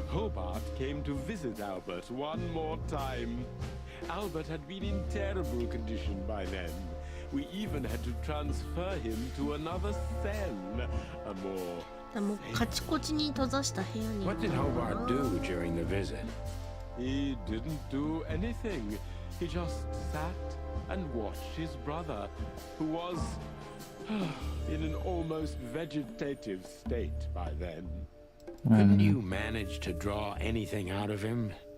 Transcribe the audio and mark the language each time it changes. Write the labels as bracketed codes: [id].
[en] Hobart came to visit Albert one more time. Albert had been in terrible condition by then. We even had to transfer him to another cell, a more... [ja] もうカチコチに閉ざした部屋に。 [en] What did Hobart do during the visit? He didn't do anything. He just sat and watched his brother, who was in an almost vegetative state by then. Couldn't you manage to draw anything out of him?